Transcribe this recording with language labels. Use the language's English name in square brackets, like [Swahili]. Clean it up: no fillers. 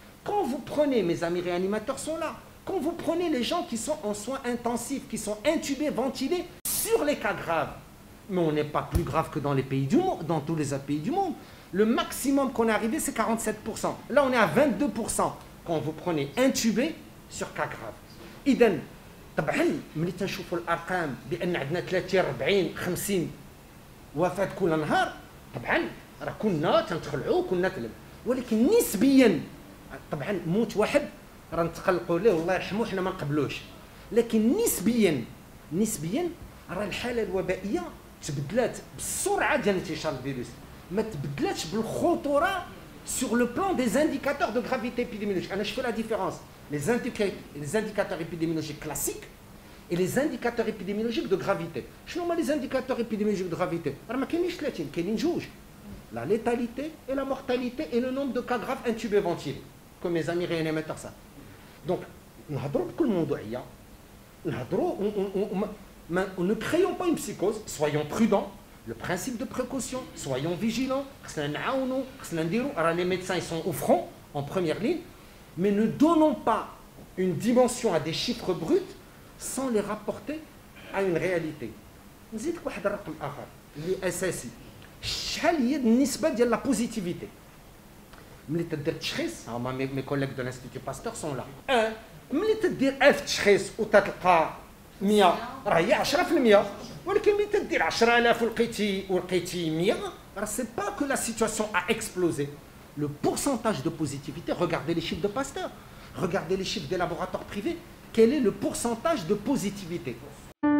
[French] Quand vous prenez, mes amis réanimateurs sont là, quand vous prenez les gens qui sont en soins intensifs, qui sont intubés, ventilés, sur les cas graves, mais on n'est pas plus grave que dans les pays du monde, dans tous les autres pays du monde. Le maximum qu'on est arrivé, c'est 47%. Là, on est à 22% quand vous prenez intubé sur cas grave. [Arabic] إذن طبعا ملي تنشوفوا الارقام بان عندنا 30 40 50 وفاه كل نهار طبعا راه كنا تنتخلعوا كنا تلم ولكن نسبيا طبعا موت واحد راه نتقلقوا ليه والله يرحمه حنا ما نقبلوش لكن نسبيا راه الحاله الوبائيه تبدلات بالسرعه ديال انتشار الفيروس ما تبدلاتش بالخطوره [French] sur le plan des indicateurs de gravité épidémiologique. Je fais la différence. Les indicateurs épidémiologiques classiques et les indicateurs épidémiologiques de gravité. [Arabic] شنو هما [French] les indicateurs épidémiologiques de gravité؟ [Arabic] راه ما كاينينش 30 كاينين جوج. [French] La létalité et la mortalité et le nombre de cas graves intubés ventilés. Comme mes amis réanimateurs ça. Donc, [Arabic] نهضروا بكل موضوعيه. نهضروا [French] ne créons pas une psychose, soyons prudents. Le principe de précaution, soyons vigilants. Les médecins ils sont au front, en première ligne, mais ne donnons pas une dimension à des chiffres bruts sans les rapporter à une réalité. [Arabic] نزيدك واحد الرقم آخر اللي أساسي. شحال هي النسبة ديال [French] la positivité. [Arabic] ملي تدير تشخيص، [French] mes collègues de l'Institut Pasteur sont là. [Arabic] ملي تدير 1000 تشخيص وتلقى 100 راه هي 10%. ولكن ملي تدير 10,000 ولقيتي 100 راه سي با كو لا سيتواسيون ا اكسبلوزي. [French] Le pourcentage de positivité, regardez les chiffres de Pasteur, regardez les chiffres des laboratoires privés, quel est le pourcentage de positivité?